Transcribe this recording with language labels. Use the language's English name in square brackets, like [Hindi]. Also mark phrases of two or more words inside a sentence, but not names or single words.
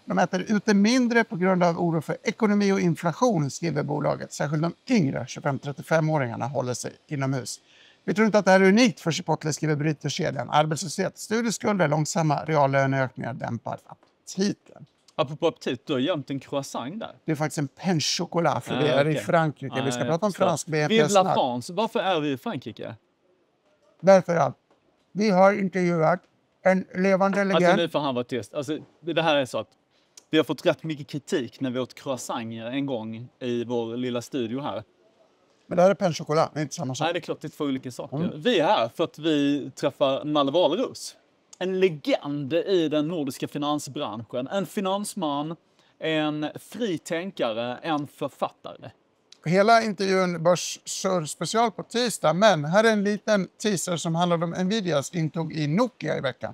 [Swedish] De äter ute mindre på grund av oro för ekonomi och inflation, skriver bolaget. Särskilt de yngre 25-35-åringarna håller sig inomhus. Vi tror inte att det här är unikt för Chipotle, skriver burritokedjan. Arbetslöshet, studieskulder, långsamma reallöneökningar dämpar aptiten. Apropå aptit, du har gömt en croissant där. Det är faktiskt en [French] pain chocolat, [Swedish] för det är i Frankrike. Vi ska prata om fransk BNP [French] Vive la [Swedish] snart. [French] France. [Swedish] Varför är vi i Frankrike? Därför att vi har intervjuat en levande legend. Alltså nu får han vara tyst. Alltså, det här är så att vi har fått rätt mycket kritik när vi åt croissanter en gång i vår lilla studio här. Men det här är [French] pain chocolat, [Swedish] det är inte samma sak. Nej, det är klart det är två olika saker. Vi är här för att vi träffar Nalle Waleros. En legend i den nordiska finansbranschen. En finansman, en fri tänkare, en författare. Hela intervjun Börssurr special på tisdag, men här är en liten teaser som handlar om Nvidias intåg i Nokia i veckan.